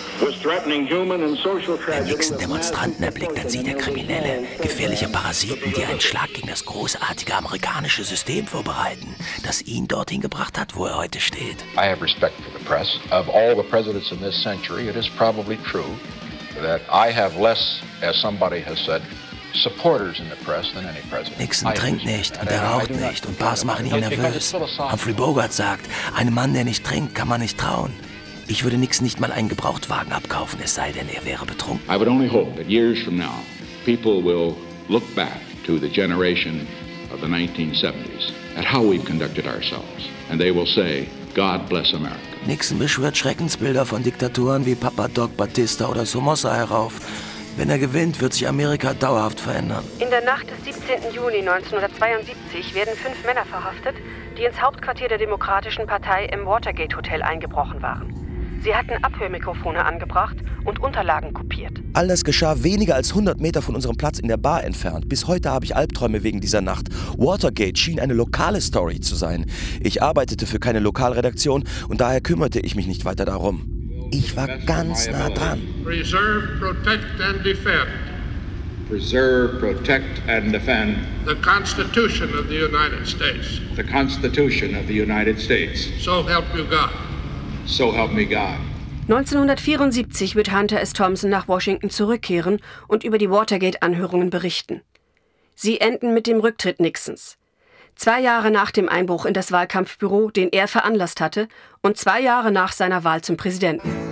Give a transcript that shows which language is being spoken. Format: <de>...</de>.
<de>Wenn Nixon Demonstranten erblickt, dann sieht er Kriminelle, gefährliche Parasiten, die einen Schlag gegen das großartige amerikanische System vorbereiten, das ihn dorthin gebracht hat, wo er heute steht.</de> <en>I have respect for the press. Of all the presidents in this century, it is probably true that I have less, as somebody has said, supporters in the press than any president.</en> <de>Nixon trinkt nicht und er raucht nicht und Bars machen ihn nervös. Humphrey Bogart sagt, einem Mann, der nicht trinkt, kann man nicht trauen. Ich würde Nixon nicht mal einen Gebrauchtwagen abkaufen, es sei denn, er wäre betrunken.</de> <en>I would only hope that years from now, people will look back to the generation of the 1970s at how we've conducted ourselves, and they will say, God bless America.</en> <de>Nixon beschwört Schreckensbilder von Diktaturen wie Papa Doc, Batista oder Somoza herauf. Wenn er gewinnt, wird sich Amerika dauerhaft verändern. In der Nacht des 17. Juni 1972 werden 5 Männer verhaftet, die ins Hauptquartier der Demokratischen Partei im Watergate Hotel eingebrochen waren. Sie hatten Abhörmikrofone angebracht und Unterlagen kopiert. All das geschah weniger als 100 Meter von unserem Platz in der Bar entfernt. Bis heute habe ich Albträume wegen dieser Nacht. Watergate schien eine lokale Story zu sein. Ich arbeitete für keine Lokalredaktion und daher kümmerte ich mich nicht weiter darum. Ich war ganz nah dran.</de> <en>Preserve, protect and defend. Preserve, protect and defend. The Constitution of the United States. The Constitution of the United States. So help you God. So help me God.</en> <de>1974 wird Hunter S. Thompson nach Washington zurückkehren und über die Watergate-Anhörungen berichten. Sie enden mit dem Rücktritt Nixons. 2 Jahre nach dem Einbruch in das Wahlkampfbüro, den er veranlasst hatte, und 2 Jahre nach seiner Wahl zum Präsidenten.</de>